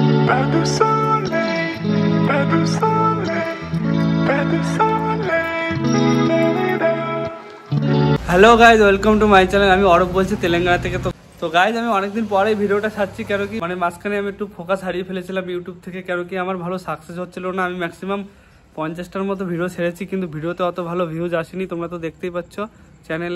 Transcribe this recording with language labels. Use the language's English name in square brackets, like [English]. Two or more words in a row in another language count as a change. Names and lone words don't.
[French] Pas de soleil, pas de soleil, pas de soleil. [English] Hello guys, welcome to my channel. [Bangla] আমি অরব বলছি তেলেঙ্গানা থেকে। তো গাইজ, আমি অনেকদিন পরে ভিডিওটা ছাড়ছি, [English] কেন কি [Bangla] মানে মাঝখানে আমি একটু ফোকাস হারিয়ে ফেলেছিলাম ইউটিউব থেকে, কেন কি আমার ভালো সাকসেস হচ্ছিল না। আমি ম্যাক্সিমাম 50টার মতো ভিডিও ছেড়েছি, কিন্তু ভিডিওতে অত ভালো ভিউজ আসেনি, তোমরা তো দেখতেই পাচ্ছ চ্যানেলে।